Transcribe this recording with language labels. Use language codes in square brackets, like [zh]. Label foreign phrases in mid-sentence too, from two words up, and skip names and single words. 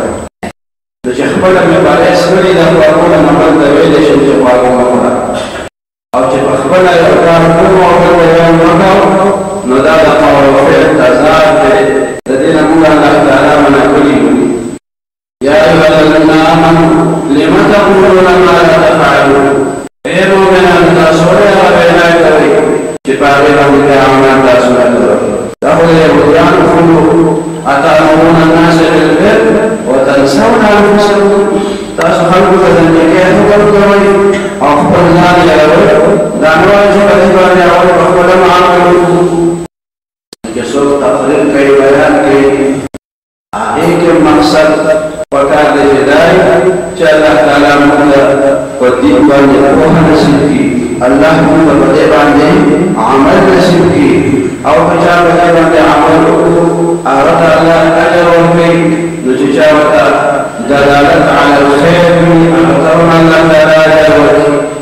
[ps] نو چې خپله مې باعث کړي دا خواړونه نه بل ته ویلی شم چې خواړه مه خوره او چې په خپله یو کار کوم او بل ته یې ونه نو دا د قول او فعل تضاد دی د دې نه موږ الله تعالی منع کړي [ar] یا ایها الذین آمنوا لم تقولون ما لا تفعلون [ps] ای مؤمنان تاسو ولې هغه وینا کوئ چې په هغې باندې عمل تاسو نه کوئ دا خو د یهودیانو خلق [ar] اتأمرون الناس بالبر وتنسون انفسكم [ps] تاسو خلکو ته د نیکۍ حکم کوئ او خپل ځان یادوئ دا نه وایي چې په دې باندې اول په خپله عمل وکړو چې څوک تقریر کوي بیان کوي هغې کې مقصد پکار دی چې دا چې الله تعالی موږ ته په دین باندې پوهه نصیب کړي الله موږ ته په دې باندې عمل نصیب کړي او که چا په دې باندې عمل وکړو هغه ته الله اجر ورکوي نو چې چا ورته [ar] دلالت علی الخیر [ps] وي هغه ته هم الله تعالی اجر ورکوي